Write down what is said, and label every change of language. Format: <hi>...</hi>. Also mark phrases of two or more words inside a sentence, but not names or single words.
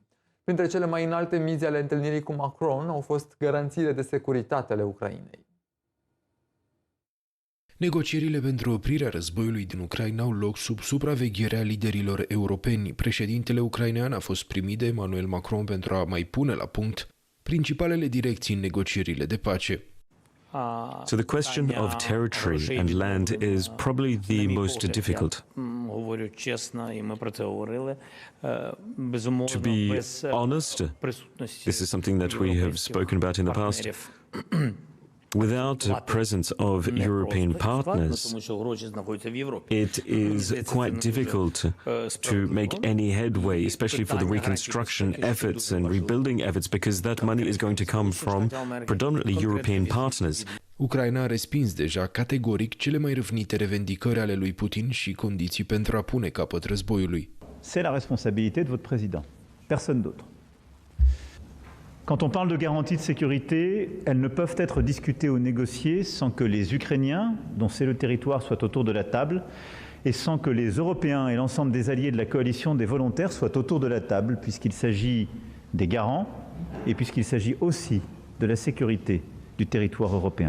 <ro>Printre cele mai înalte mize ale întâlnirii cu Macron au fost garanțiile de securitate ale Ucrainei. Negocierile pentru oprirea războiului din Ucraina au loc sub supravegherea liderilor europeni. Președintele ucrainean a fost primit de Emmanuel Macron pentru a mai pune la punct principalele direcții în negocierile de pace.</ro> <en>So the question of territory and land is probably the most difficult. To be honest, this is something that we have spoken about in the past. Without the presence of European partners, it is quite difficult to make any headway, especially for the reconstruction efforts and rebuilding efforts, because that money is going to come from predominantly European partners.</en> <ro>Ucraina a respins deja categoric cele mai râvnite revendicări ale lui Putin și condiții pentru a pune capăt războiului.</ro> <fr>C'est la responsabilité de votre président, personne d'autre. Quand on parle de garanties de sécurité, elles ne peuvent être discutées ou négociées sans que les Ukrainiens, dont c'est le territoire, soient autour de la table et sans que les Européens et l'ensemble des alliés de la coalition des volontaires soient autour de la table, puisqu'il s'agit des garants et puisqu'il s'agit aussi de la sécurité du territoire européen.</fr>